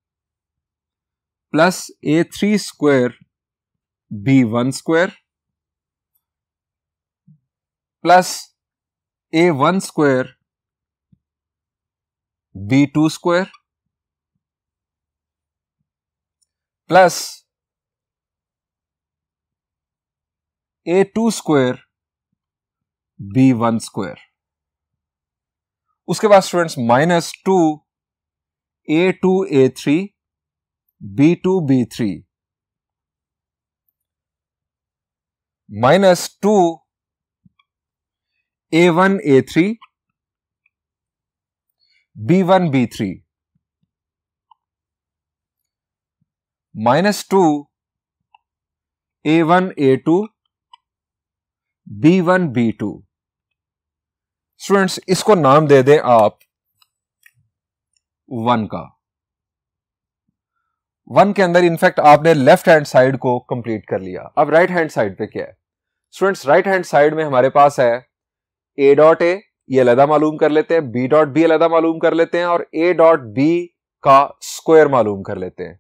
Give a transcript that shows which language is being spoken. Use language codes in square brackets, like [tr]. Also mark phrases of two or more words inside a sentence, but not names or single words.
[en] plus A3 square B1 square plus A1 square B2 square plus A2 square B1 square. [hi] उसके बाद स्टूडेंट्स माइनस 2 A2 A3 B2 B3 माइनस 2 A1 A3 B1 B3 माइनस 2 A1 A2 B1 B2। स्टूडेंट्स इसको नाम दे दें आप 1 का। 1 के अंदर इनफैक्ट आपने [en] left hand side [hi] को कंप्लीट कर लिया। अब [en] right hand side [hi] पे क्या है स्टूडेंट्स? [en] right hand side [hi] में हमारे पास है [en] A dot A, [hi] ये अलग मालूम कर लेते हैं, [en] B dot B [hi] अलग मालूम कर लेते हैं और [en] A dot B [hi] का स्क्वायर मालूम कर लेते हैं।